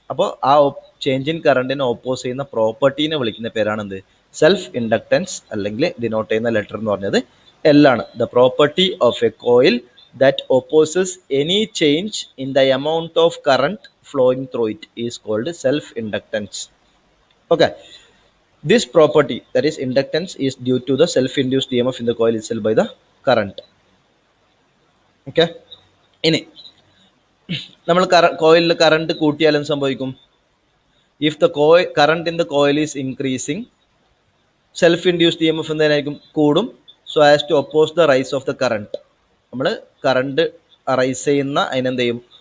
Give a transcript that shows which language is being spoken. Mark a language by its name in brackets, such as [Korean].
[Malayalam] അപ്പോൾ ആ change in കറണ്ടിനെ oppose ചെയ്യുന്ന പ്രോപ്പർട്ടീനെ വിളിക്കുന്ന പേരാണ് എന്ത്? സെൽഫ് ഇൻഡക്റ്റൻസ്, അല്ലെങ്കിൽ ഡിനോട്ട് ചെയ്യുന്ന ലെറ്റർ എന്ന് പറഞ്ഞത് എൽ ആണ്. [English] The property of a coil that opposes any change in the amount of current flowing through it is called self inductance. Okay, this property, that is inductance, is due to the self induced EMF in the coil itself by the current. [Malayalam] Okay, ഇനി നമ്മൾ കോയിലിൽ current കൂട്ടിയാൽ എന്ത് സംഭവിക്കും? [English] if the current in the coil is increasing, self induced EMF [Malayalam] എന്തായിരിക്കും? കൂടും. [English] So as to oppose the rise of the current. [Malayalam] നമ്മൾ current rice ചെയ്യുന്ന അതിനെന്ത് ചെയ്യും?